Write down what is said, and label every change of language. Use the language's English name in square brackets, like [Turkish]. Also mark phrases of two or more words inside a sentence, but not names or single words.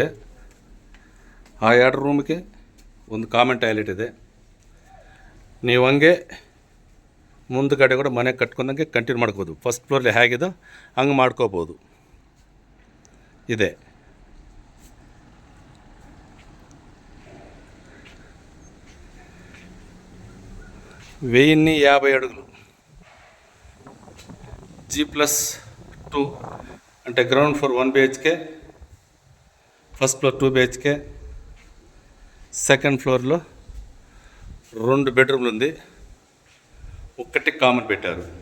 [Kannada] ಆ 2 ರೂಮ್ಗೆ ಒಂದು [English] common toilet [Kannada] ಇದೆ. ನೀವು ಹಂಗೆ ಮುಂದುಗಡೆ ಕೂಡ ಮನೆ ಕಟ್ಕೊಂಡಂಗೆ ಕಂಟಿನ್ಯೂ ಮಾಡ್ಕೋಬೋದು. [English] first floor [Kannada] ಹೇಗಿದೋ ಹಂಗೆ ಮಾಡ್ಕೋಬೋದು. ಇದೆ [Telugu] వెయ్యి 50 అడుగులు, G+2 అంటే [English] ground floor 1 BHK, first floor 2 BHK, second floor [Telugu] 2 బెడ్రూమ్లు ఉంది, ఒక్కటి కామన్ పెట్టారు.